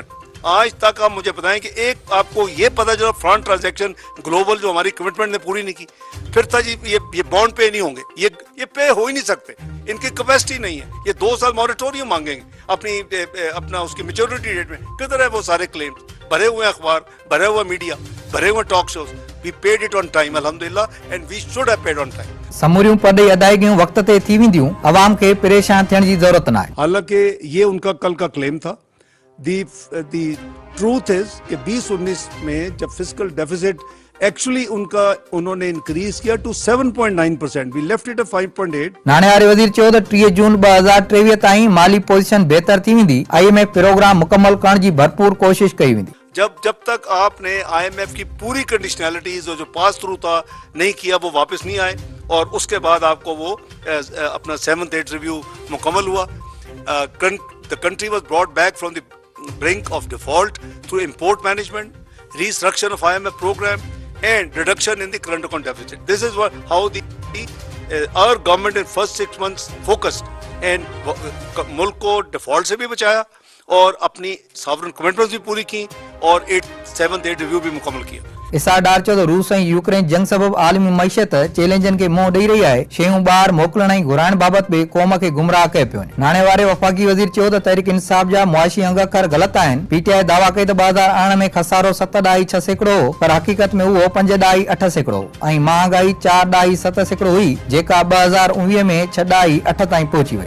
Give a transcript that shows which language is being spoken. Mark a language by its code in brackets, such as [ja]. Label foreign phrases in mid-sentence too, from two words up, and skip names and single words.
[ur] آج تک آپ مجھے بتائیں کہ ایک آپ کو یہ پتا چلا [en] foreign transaction global [ur] جو ہماری کمٹمنٹ نے پوری نہیں کی. پھر تھا جی یہ بانڈ پے نہیں ہوں گے، یہ پے ہو ہی نہیں سکتے، ان کی کیپیسٹی نہیں ہے. یہ 2 سال موریٹوریم مانگیں گے اپنا اس کی [en] maturity date [ur] میں. کدھر ہے وہ سارے کلیم? بھرے ہوئے اخبار، بھرے ہوا میڈیا، بھرے ہوئے [en] talk shows. we paid it on time अल्हम्दुलिल्लाह and we should have paid on time. [sd] समूरियूं पढ़ी अदायगियूं वक्त ते थी वेंदियूं, अवाम खे परेशान थियण जी जरूरत न आहे। [ur] حالانکہ یہ ان کا کل کا کلیم تھا. [en] the truth is [ur] کہ 2019 میں جب [en] fiscal deficit actually [ur] انہوں نے انکریز کیا [en] to 7.9%, we left it at 5.8. [sd] नाणे वारे वज़ीर चयो त 30 जून 2023 ताईं माली पोजीशन बेहतर थी वेंदी। IMF प्रोग्राम मुकम्मल करण जी भरपूर कोशिश कई वेंदी। [ur] جب تک آپ نے IMF کی پوری کنڈیشنلٹیز اور جو [en] pass through [ur] تھا نہیں کیا، وہ واپس نہیں آئے، اور اس کے بعد آپ کو وہ اپنا 7th ریویو مکمل ہوا. [en] The country was brought back from the brink of default through import management, restructure of IMF program and reduction in the current account deficit. This is how our government in first 6 months focused and [ur] ملک کو ڈیفالٹ سے بھی بچایا اور اپنی ساورن کمٹمنٹس بھی پوری کی اور 7th ریویو بھی مکمل کیا. [sd] इसाक डार चयो त रूस ऐं यूक्रेन जंग सबब आलमी मईशत चैलेंजन खे मुंहुं ॾेई रही आहे। शयूं ॿाहिरि मोकिलण ऐं घुराइण बाबति बि क़ौम खे गुमराह कयो पियो वञे। नाणे वारे वफ़ाक़ी वज़ीर चयो त तहरीक इंसाफ़ जा मुआशी अंगखर ग़लति आहिनि। PTI दावा कई त 2008 में खसारो 7.6% हो, पर हक़ीक़त में उहो 5.8% हो ऐं महांगाई 4.7% हुई, जेका 2019 में 6.8 ताईं पहुची वई।